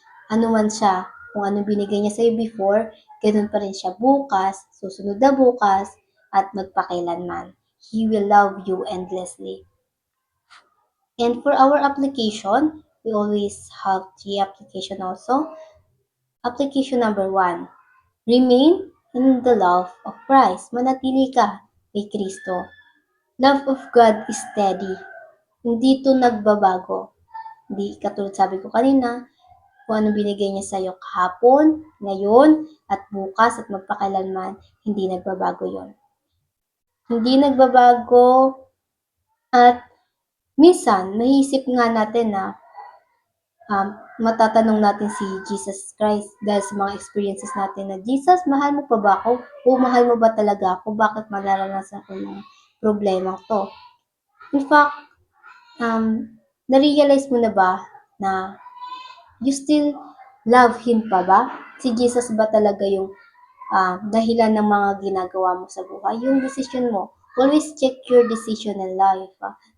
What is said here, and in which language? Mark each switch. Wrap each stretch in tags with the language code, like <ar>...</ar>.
<tl>Ano man siya, kung ano binigay niya sa'yo before, ganoon pa rin siya bukas, susunod na bukas, at magpakailanman.</tl> <en>He will love you endlessly. And for our application, we always have 3 application also. Application number 1, remain in the love of Christ.</en> <tl>Manatili ka kay Kristo.</tl> <en>Love of God is steady.</en> <tl>Hindi ito nagbabago. Hindi katulad sabi ko kanina, kung ano binigay niya sa'yo kahapon, ngayon, at bukas, at magpakailanman, hindi nagbabago yon. Hindi nagbabago at minsan, maisip nga natin na matatanong natin si Jesus Christ dahil sa mga experiences natin na, Jesus, mahal mo pa ba ako? O mahal mo ba talaga ako? Bakit mararanasan ko ng problema to?</tl> <en>In fact,</en> <tl>na-realize mo na ba na</tl> <en>you still love Him</en> <tl>pa ba? Si Jesus ba talaga yung dahilan ng mga ginagawa mo sa buhay?</tl> <en>Yung decision mo, always check your decision in life.</en>